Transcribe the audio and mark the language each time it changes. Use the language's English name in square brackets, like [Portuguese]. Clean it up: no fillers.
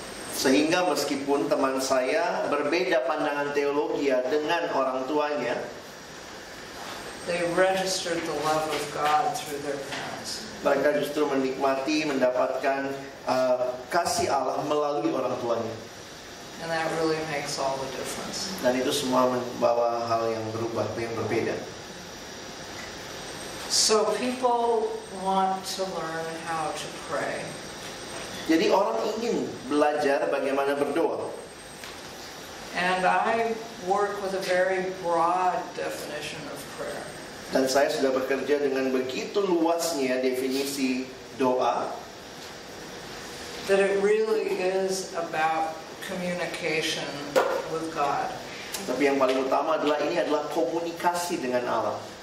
[Indonesian] sehingga meskipun teman saya berbeda pandangan teologi dengan orang tuanya, [English] they registered the love of God through their parents. [Indonesian] Mereka justru menikmati, mendapatkan kasih Allah melalui orang tuanya. [English] And that really makes all the difference. [Indonesian] Dan itu semua membawa hal yang berubah, yang berbeda. [English] So people want to learn how to pray. [Indonesian] Jadi orang ingin belajar bagaimana berdoa. [English] And I work with a very broad definition of prayer. [Indonesian] Dan saya sudah bekerja dengan begitu luasnya definisi doa, [English] that it really is about communication with God. [Indonesian] Tapi yang paling utama adalah ini adalah komunikasi dengan Allah.